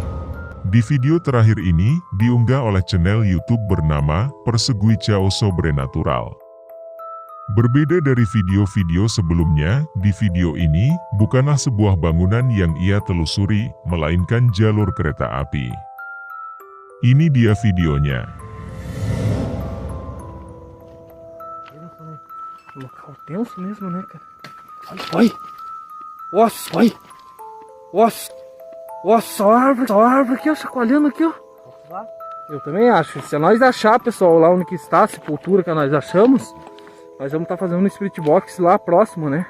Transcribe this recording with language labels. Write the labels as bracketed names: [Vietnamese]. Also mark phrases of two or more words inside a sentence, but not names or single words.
[Indonesian] Di video terakhir ini, diunggah oleh channel YouTube bernama Persegui Cao Sobrenatural. Berbeda dari video-video sebelumnya, di video ini, bukanlah sebuah bangunan yang ia telusuri, melainkan jalur kereta api. Ini dia videonya. [Portuguese] Local tenso mesmo, né, cara? Olha! Olha! Nossa, a árvore aqui, ó, chacoalhando aqui, ó. Eu também acho. Se nós achar, pessoal, lá onde que está a sepultura que nós achamos, nós vamos estar fazendo um [English] spirit box [Portuguese] lá próximo, né?